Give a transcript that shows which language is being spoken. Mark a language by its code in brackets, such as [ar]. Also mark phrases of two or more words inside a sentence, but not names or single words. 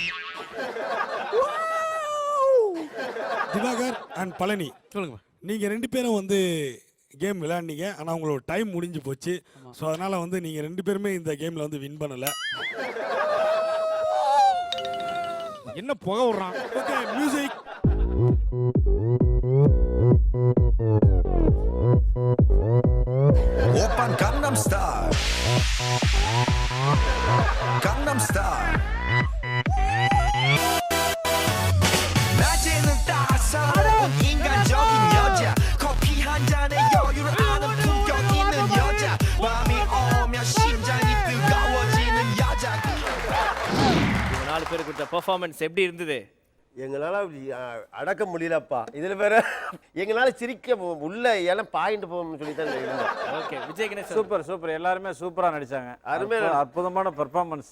[ta] திவாகர் அண்ட் பழனி சொல்லுங்க நீங்க 2 பேரும் வந்து கேம் விளையாண்டீங்க ஆனா உங்களோட டைம் முடிஞ்சு போச்சு ஸோ அதனால வந்து நீங்க 2 பேருமே இந்த கேம்ல வந்து வின் பண்ணல என்ன புகை விடுறான் [en] OK music [ko] 오빤 강남스타일 강남스타일 낮에는 따사로운 인간적인 여자 커피 한 잔에 여유를 아는 품격 있는 여자 밤이 오면 심장이 뜨거워지는 여자 [ta] இவங்க 4 பேர் கொடுத்த பெர்ஃபார்மன்ஸ் எப்படி இருந்தது எங்களால அடக்க முடியலப்பா இதுல வேற எங்களால சிரிக்க உள்ள எல்லாம் பாயிண்ட் போகணும்னு சொல்லி தான் இருந்தோம் ஓகே விஜய் கணேசன் சூப்பர் எல்லாருமே சூப்பரா நடிச்சாங்க அருமையா அற்புதமான பெர்ஃபார்மன்ஸ்